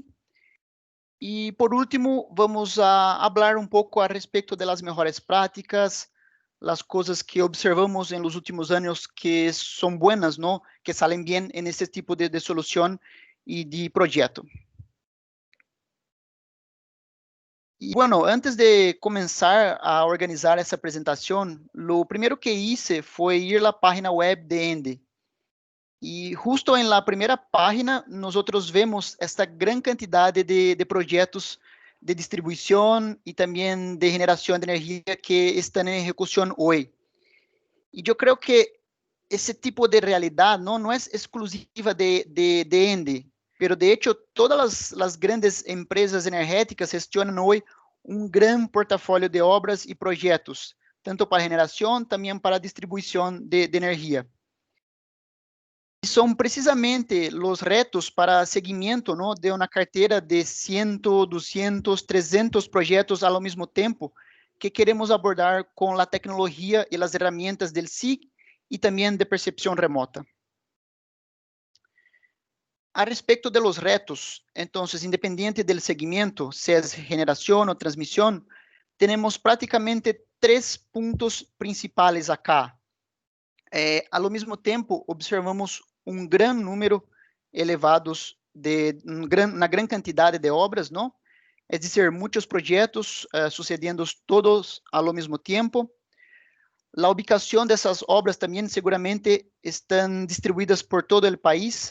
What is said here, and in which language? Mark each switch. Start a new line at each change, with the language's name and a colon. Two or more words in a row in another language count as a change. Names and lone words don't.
Spanish: Y por último, vamos a hablar un poco a respecto de las mejores prácticas, las cosas que observamos en los últimos años que son buenas, ¿no? Que salen bien en este tipo de solución y de proyecto. Y bueno, antes de comenzar a organizar
Portuguese: essa apresentação,
Spanish: lo primero que hice fue ir a la página web de Ende. E justo en la primera página, nosotros vemos esta gran cantidad de proyectos de distribución y también de generación de energía que están en ejecución hoy. Y yo creo que ese tipo de realidad no es exclusiva de Ende, pero de hecho todas las grandes empresas energéticas gestionan hoy un gran portafolio de obras y proyectos, tanto para generación, también para distribución de energía.
Portuguese: E são precisamente os retos para seguimento, ¿no?, de uma carteira de 100, 200, 300 projetos ao mesmo tempo que queremos abordar com a tecnologia e as ferramentas del SIG e também de percepção remota. A respeito
Spanish: de los retos, entonces, independiente del segmento, se es generación o transmisión, tenemos prácticamente 3 puntos principales acá.
Portuguese: Ao mesmo tempo, observamos gran número elevados na gran quantidade de obras, não? É dizer, muitos projetos sucedendo todos ao mesmo tempo. A ubicação dessas obras também seguramente estão distribuídas por todo o país.